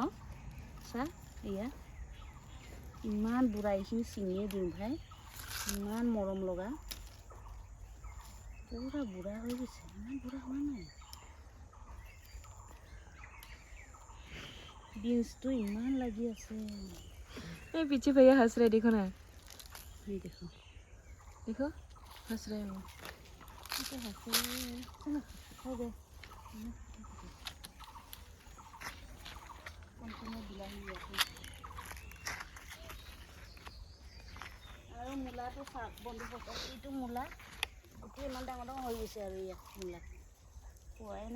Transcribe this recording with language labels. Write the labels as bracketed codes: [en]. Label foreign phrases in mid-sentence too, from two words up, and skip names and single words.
[as] চা এয়া ইমান বুঢ়া, এইখিনি ছিঙিয়ে দিওঁ ভাই, ইমান মৰম লগা। পুৰা বুঢ়া হৈ গৈছে, ইমান বুঢ়া হোৱা নাই। বিনছটো ইমান লাগি আছে। [hi] ये पीछे भैया हंस रहे, देखो ना, ये देखो देखो हंस रहे हैं वो। तो हंस रहे हैं। चलो हो गए [as] আৰু মূলাটো চাওক বন্ধুসকল, এইটো মূলা গোটেই ইমান ডাঙৰ ডাঙৰ হৈ গৈছে আৰু ইয়াত মূলা পোৱাই নাই।